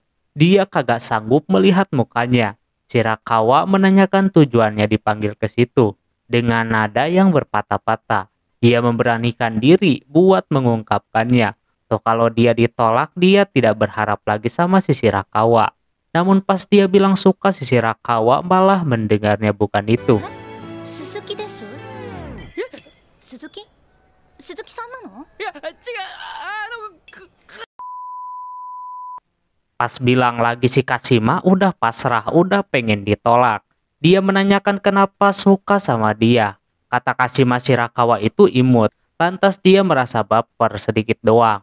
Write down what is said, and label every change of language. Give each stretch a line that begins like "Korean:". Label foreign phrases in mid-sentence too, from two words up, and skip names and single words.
Indonesian: Dia kagak sanggup melihat mukanya. Shirakawa menanyakan tujuannya dipanggil ke situ dengan nada yang berpatah-patah. Dia memberanikan diri buat mengungkapkannya. So, kalau dia ditolak, dia tidak berharap lagi sama si Shirakawa. Namun pas dia bilang suka, si Shirakawa malah mendengarnya bukan itu.
Japanese: Suzuki desu? Suzuki? Suzuki-san nano?
Indonesian: Pas bilang lagi si Kashima udah pasrah, udah pengen ditolak. Dia menanyakan kenapa suka sama dia. Kata Kashima, Shirakawa itu imut. Lantas dia merasa baper sedikit doang.